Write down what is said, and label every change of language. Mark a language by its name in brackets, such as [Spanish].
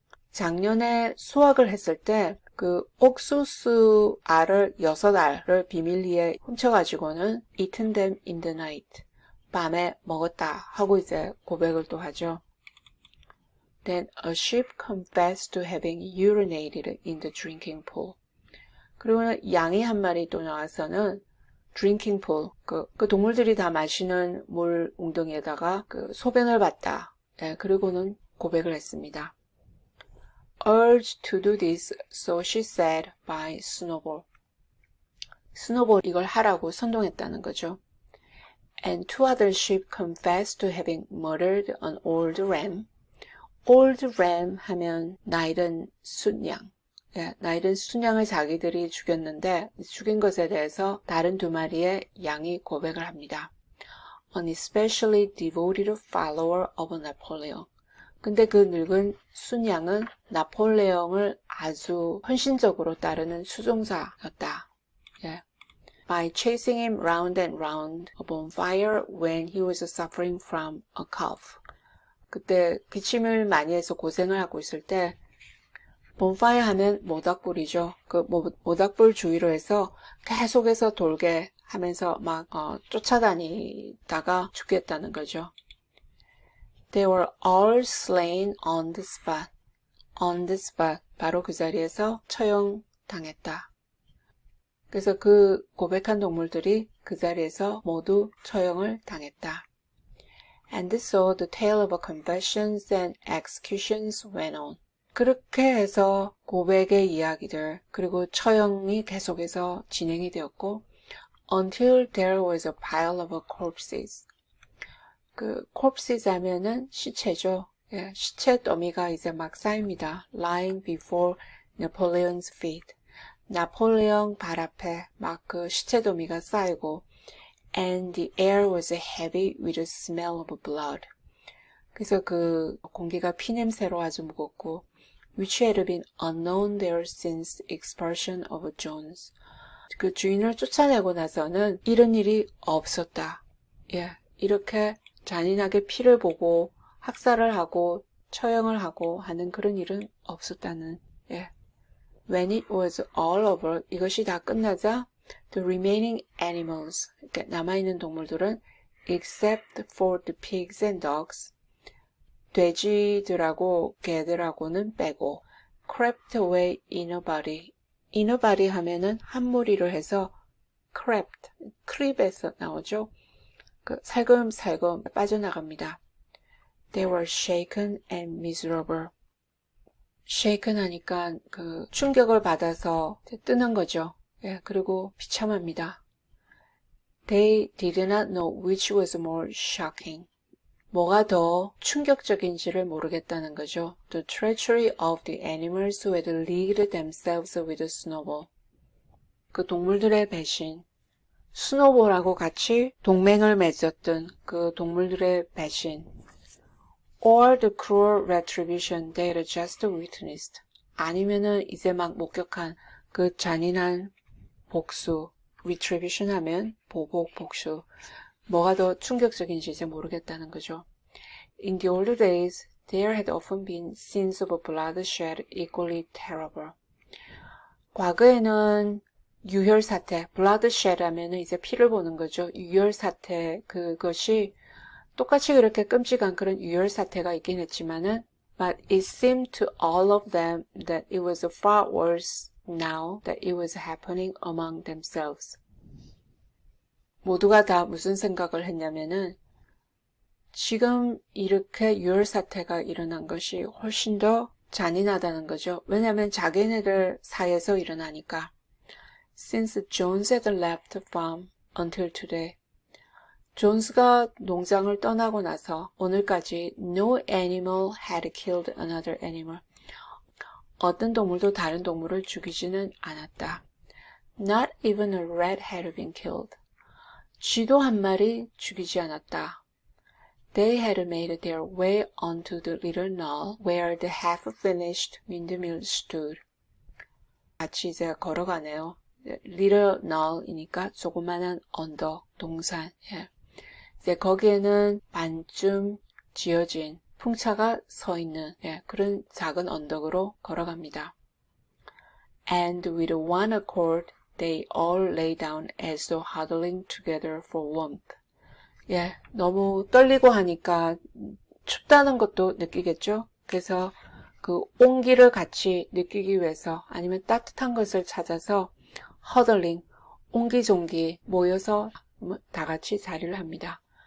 [Korean] 작년에 수확을 했을 때 그 옥수수 알을 6알을 비밀리에 훔쳐가지고는 [English] eaten them in the night. [Korean] 밤에 먹었다 하고 이제 고백을 또 하죠. [English] Then a sheep confessed to having urinated in the drinking pool. [Korean] 그리고는 양이 한 마리 또 나와서는 drinking pool, 그 동물들이 다 마시는 물 웅덩이에다가 그 소변을 봤다. 그리고는 고백을 했습니다. [English] Urged to do this, so she said by Snowball. [Korean] 스노볼 이걸 하라고 선동했다는 거죠. [English] And two other sheep confessed to having murdered an old ram. [Korean] Old ram 하면 나이든 순양. 예, 나이든 순양을 자기들이 죽였는데 죽인 것에 대해서 다른 두 마리의 양이 고백을 합니다. [English] An especially devoted follower of Napoleon. [Korean] 근데 그 늙은 순양은 나폴레옹을 아주 헌신적으로 따르는 수종사였다. 예. [English] By chasing him round and round a bonfire when he was suffering from a cough. [Korean] 그때 기침을 많이 해서 고생을 하고 있을 때 bonfire 하면 모닥불이죠. 그 모닥불 주위로 해서 계속해서 돌게 하면서 막 쫓아다니다가 죽겠다는 거죠. [English] They were all slain on the spot. On the spot. [Korean] 바로 그 자리에서 처형당했다. 그래서 그 고백한 동물들이 그 자리에서 모두 처형을 당했다. [English] And so the tale of confessions and executions went on. [Korean] 그렇게 해서 고백의 이야기들 그리고 처형이 계속해서 진행이 되었고 [English] until there was a pile of corpses. [Korean] 그 corpses 하면은 시체죠. 예, 시체 더미가 이제 막 쌓입니다. [English] Lying before Napoleon's feet. [Korean] 나폴레옹 발 앞에 막 그 시체 더미가 쌓이고 [English] and the air was heavy with the smell of blood. [Korean] 그래서 그 공기가 피냄새로 아주 무겁고 [English] which had been unknown there since expulsion of Jones. [Korean] 그 주인을 쫓아내고 나서는 이런 일이 없었다. 예, 이렇게 잔인하게 피를 보고 학살을 하고 처형을 하고 하는 그런 일은 없었다는. 예. [English] When it was all over, [Korean] 이것이 다 끝나자 [English] the remaining animals, [Korean] 그러니까 남아있는 동물들은 [English] except for the pigs and dogs, [Korean] 돼지들하고 개들하고는 빼고 [English] crept away in a body. [Korean] in a body 하면은 한 무리를 해서 crept, 크립에서 나오죠. 그 살금살금 빠져나갑니다. [English] They were shaken and miserable. [Korean] shaken 하니까 그 충격을 받아서 뜨는 거죠. 예, 그리고 비참합니다. [English] They did not know which was more shocking. [Korean] 뭐가 더 충격적인지를 모르겠다는 거죠. [English] The treachery of the animals who had leagued themselves with Snowball. [Korean] 그 동물들의 배신. 스노볼하고 같이 동맹을 맺었던 그 동물들의 배신. [English] Or the cruel retribution they had just witnessed. [Korean] 아니면은 이제 막 목격한 그 잔인한 복수. retribution 하면 보복, 복수. 뭐가 더 충격적인지 이제 모르겠다는 거죠. [English] In the old days, there had often been scenes of bloodshed equally terrible. [Korean] 과거에는 유혈사태, bloodshed 하면은 이제 피를 보는 거죠. 유혈사태, 그것이 똑같이 그렇게 끔찍한 그런 유혈사태가 있긴 했지만은, [English] but it seemed to all of them that it was far worse now that it was happening among themselves. [Korean] 모두가 다 무슨 생각을 했냐면은 지금 이렇게 유혈사태가 일어난 것이 훨씬 더 잔인하다는 거죠. 왜냐하면 자기네들 사이에서 일어나니까. [English] Since Jones had left the farm until today. [Korean] 존스가 농장을 떠나고 나서 오늘까지 [English] no animal had killed another animal. [Korean] 어떤 동물도 다른 동물을 죽이지는 않았다. [English] Not even a rat had been killed. [Korean] 쥐도 한 마리 죽이지 않았다. [English] They had made their way onto the little knoll where the half-finished windmill stood. [Korean] 같이 이제 걸어가네요. Little knoll이니까 조그마한 언덕, 동산. 예. 이제 거기에는 반쯤 지어진 풍차가 서 있는 그런 작은 언덕으로 걸어갑니다. [English] And with one accord, they all lay down as though huddling together for warmth. [Korean] 예, 너무 떨리고 하니까 춥다는 것도 느끼겠죠? 그래서 그 온기를 같이 느끼기 위해서 아니면 따뜻한 것을 찾아서 huddling, 옹기종기 모여서 다 같이 자리를 합니다.